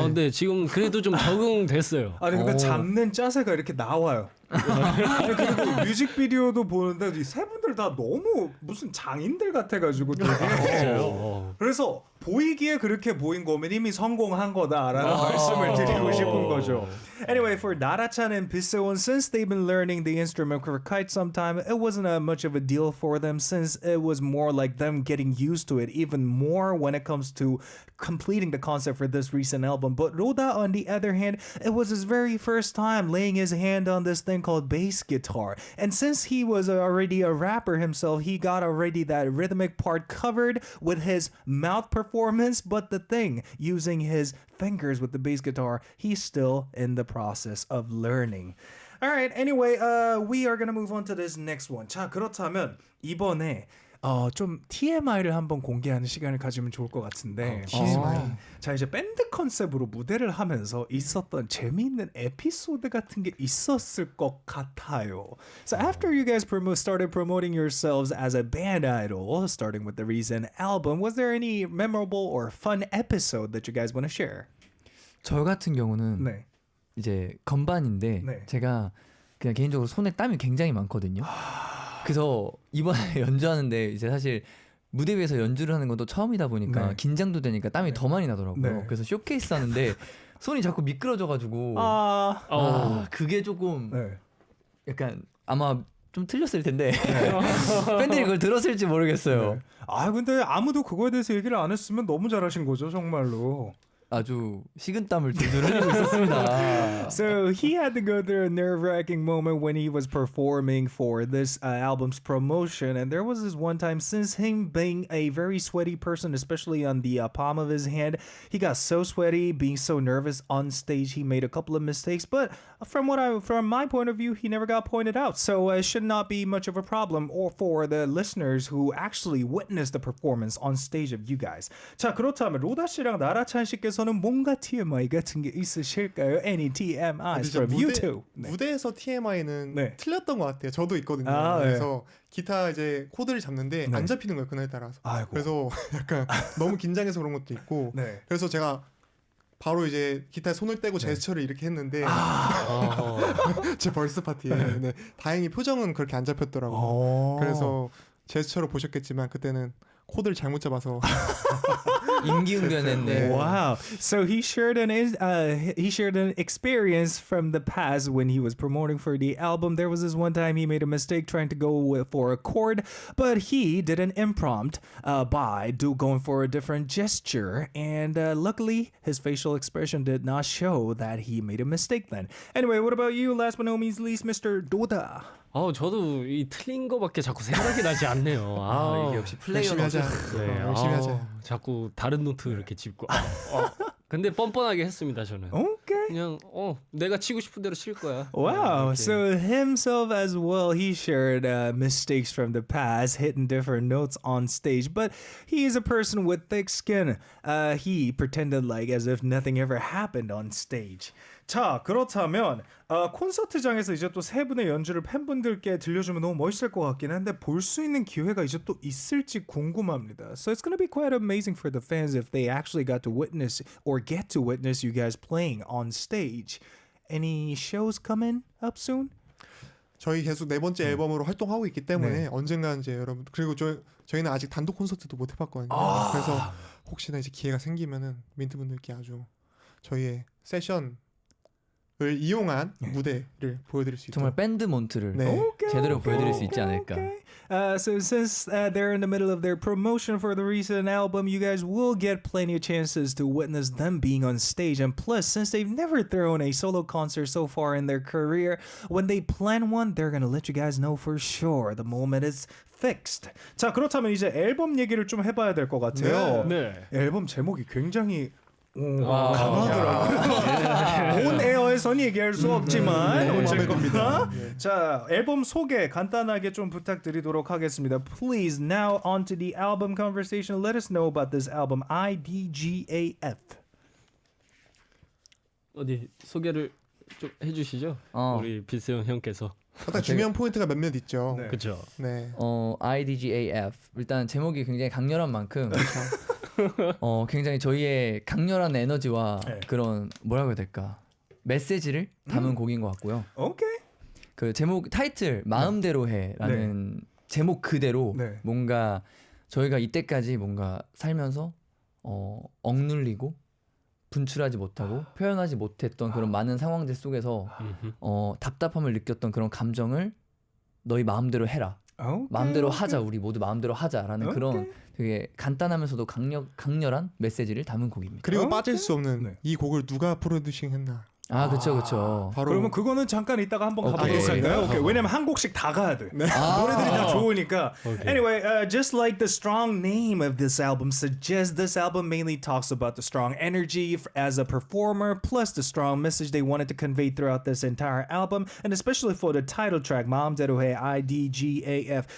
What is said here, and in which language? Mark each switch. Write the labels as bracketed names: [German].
[Korean] 네, 지금 그래도 좀 적응됐어요. 아니 근데 잡는 짜세가 이렇게 나와요. 아니 그리고 뮤직비디오도 보는데 이 세 분들 다 너무 무슨 장인들 같아가지고 되게 진짜요? 그래서 보이기에 그렇게 보인 거면 이미 성공한 거다라는 말씀을 드리고 싶은 거죠. [English] Anyway, for Nara-chan and Piseon, since they've been learning the instrument for quite some time, it wasn't much of a deal for them since it was more like them getting used to it even more when it comes to completing the concept for this recent album. But Roda, on the other hand, it was his very first time laying his hand on this thing called bass guitar. And since he was already a rapper himself, he got already that rhythmic part covered with his mouth performance. But the thing, using his fingers with the bass guitar, he's still in the process of learning. All right, anyway, we are going to move on to this next one. [Korean] 자, 그렇다면 이번에 좀 TMI를 한번 공개하는 시간을 가지면 좋을 것 같은데 TMI. 자 이제 밴드 컨셉으로 무대를 하면서 있었던 재미있는 에피소드 같은 게 있었을 것 같아요. [English] So after you guys started promoting yourselves as a band idol, starting with the recent album, was there any memorable or fun episode that you guys want to share? [Korean] 저 같은 경우는 네. 이제 건반인데 네. 제가 그냥 개인적으로 손에 땀이 굉장히 많거든요. 그래서 이번에 연주하는데 이제 사실 무대 위에서 연주를 하는 건 또 처음이다 보니까 네. 긴장도 되니까 땀이 더 많이 나더라고요. 네. 그래서 쇼케이스 하는데 손이 자꾸 미끄러져가지고 그게 조금 네. 약간 아마 좀 틀렸을 텐데 팬들이 그걸 들었을지 모르겠어요. 네. 아 근데 아무도 그거에 대해서 얘기를 안 했으면 너무 잘하신 거죠 정말로. 아주 식은땀을 줄줄 흘리고 있었습니다. [English] So he had to go through a nerve-wracking moment when he was performing for this album's promotion, and there was this one time, since him being a very sweaty person, especially on the palm of his hand, he got so sweaty, being so nervous on stage, he made a couple of mistakes. But from my point of view, he never got pointed out, so it should not be much of a problem, or for the listeners who actually witnessed the performance on stage of you guys. [Korean] 자 그렇다면 로다 씨랑 나라찬 씨께서는 뭔가 TMI 같은 게 있으실까요? [English] Any TMIs from you two? [Korean] 네. 무대에서 TMI는 네. 틀렸던 것 같아요. 저도 있거든요. 아, 네. 그래서 기타 이제 코드를 잡는데 네. 안 잡히는 거예요 그날 따라서. 아이고. 그래서 약간 너무 긴장해서 그런 것도 있고. 네. 그래서 제가 바로 이제 기타에 손을 떼고 제스처를 이렇게 했는데 제 벌스 파티에 네. 다행히 표정은 그렇게 안 잡혔더라고요. 그래서 제스처로 보셨겠지만 그때는 코드를 잘못 잡아서 임기응변했네. [English] Wow. So he shared an experience from the past when he was promoting for the album. There was this one time he made a mistake trying to go for a chord, but he did an impromptu by going for a different gesture, and luckily his facial expression did not show that he made a mistake then. Anyway, what about you? Last but not least, Mr. Doda. [Korean] 저도 이 틀린 거밖에 자꾸 생각이 나지 않네요. 이게 역시 열심히 플레이어는 하자. 네, 열심히 하자. 자꾸 다른 노트 이렇게 짚고. 근데 뻔뻔하게 했습니다 저는. [English] Okay. [Korean] 그냥 내가 치고 싶은 대로 칠 거야. [English] Wow. [Korean] 이렇게. [English] So himself as well, he shared mistakes from the past, hitting different notes on stage. But he is a person with thick skin. He pretended like as if nothing ever happened on stage. [Korean] 자, 그렇다면 콘서트장에서 이제 또 세 분의 연주를 팬분들께 들려주면 너무 멋있을 것 같긴 한데 볼 수 있는 기회가 이제 또 있을지 궁금합니다. [English] So it's gonna be quite amazing for the fans if they actually got to witness or get to witness you guys playing on stage. Any shows coming up soon? [Korean] 저희 계속 네 번째 앨범으로 활동하고 있기 때문에 네. 언젠가 이제 여러분 그리고 저희는 아직 단독 콘서트도 못 해봤거든요. 그래서 혹시나 이제 기회가 생기면은 민트 분들께 아주 저희의 세션을 이용한 무대를 보여드릴 수 있도록 정말 밴드 몬트를 네. 제대로 보여드릴 수 있지 않을까. [English] So since they're in the middle of their promotion for the recent album, you guys will get plenty of chances to witness them being on stage. And plus, since they've never thrown a solo concert so far in their career, when they plan one, they're gonna let you guys know for sure the moment is fixed. [Korean] 자, 그렇다면 이제 앨범 얘기를 좀 해봐야 될 것 같아요. 네. 앨범 제목이 굉장히 강하더라고요. 온 에어에서는 얘기할 수 없지만 어쨌거나 자 앨범 소개 간단하게 좀 부탁드리도록 하겠습니다. [English] Please now on to the album conversation. Let us know about this album IDGAF. [Korean] 어디 소개를 좀 해주시죠. 우리 비세형 형께서. 일단 중요한 포인트가 몇몇 있죠. 네. 그렇죠. 네. IDGAF 일단 제목이 굉장히 강렬한 만큼 굉장히 저희의 강렬한 에너지와 네. 그런 뭐라고 해야 될까 메시지를 담은 곡인 것 같고요. 오케이. 그 제목 타이틀 마음대로 해라는 제목 그대로 네. 뭔가 저희가 이때까지 뭔가 살면서 억눌리고 분출하지 못하고 표현하지 못했던 그런 많은 상황들 속에서 답답함을 느꼈던 그런 감정을 너희 마음대로 해라. 오케이. 마음대로 하자. 우리 모두 마음대로 하자라는 그런 오케이. 되게 간단하면서도 강렬한 메시지를 담은 곡입니다. 그리고 빠질 수 없는 네. 이 곡을 누가 프로듀싱 했나. 아 그렇죠. 바로 그러면 그거는 잠깐 이따가 한번 가보도록 오케이. 할까요? 오케이. 왜냐면 한 곡씩 다 가야 돼. 노래들이 다 좋으니까. [English] Anyway, just like the strong name of this album suggests, this album mainly talks about the strong energy as a performer, plus the strong message they wanted to convey throughout this entire album, and especially for the title track, 마음대로 해, IDGAF.